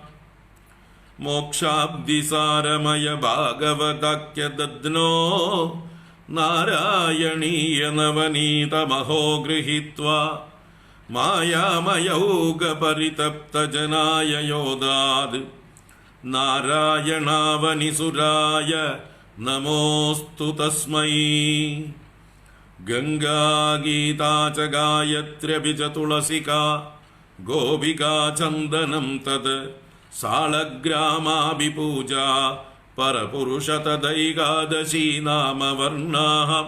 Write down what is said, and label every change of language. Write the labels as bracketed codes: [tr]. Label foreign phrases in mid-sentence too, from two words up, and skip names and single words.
[sa] मोक्षाब्धिसारमय भागवताख्यदध्नो नारायणीय नवनीतमहो गृहीत्वा, मायामयौगपरितप्तजनाय योदाद्, नारायणावनिसुराय നമോസ്തു തസ്മൈ. ഗംഗാ ഗീതാ ച ഗായത്ര്യപി ച തുളസികാ ഗോപികാ ചന്ദനം തത് സാളഗ്രാമാഭി പൂജാ പരപുരുഷ തദൈകാദശീ നാമവർണ്ണാഃ.